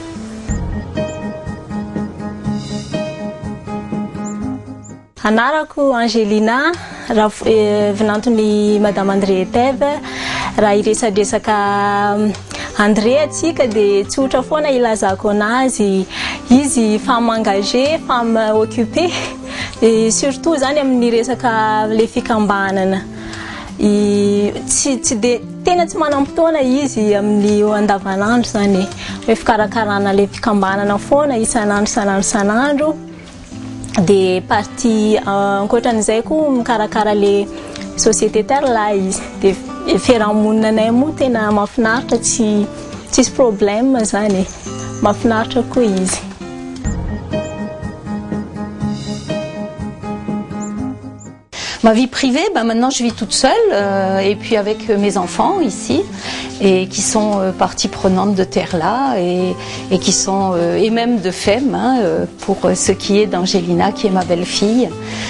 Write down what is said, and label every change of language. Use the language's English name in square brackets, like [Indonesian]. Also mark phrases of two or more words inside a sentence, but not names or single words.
[Malagasy] Anarako Angelina, vinantony Madame André Teve. Raha iresadresaka André atsika dia tsotra foana ilazako anazy. Izy [French] femme engagée, femme occupée, et surtout [Malagasy] zany amin'ny resaka le fikambanana. Tsy dia tena tsy manam-potoana izy amin'ny andavanandro zany hoe fikarakarana le fikambanana foana isanandro. Dia parti ankoatran'izay koa mikarakara le société Terla izy. Dia fiarahamonina anay moa tena mahafinaritra, tsisy problème zany, mahafinaritra koa izy. [French] Ma vie privée, maintenant je vis toute seule et puis avec mes enfants ici et qui sont partie prenante de Terla et qui sont et même de FEM pour ce qui est d'Angelina qui est ma belle-fille.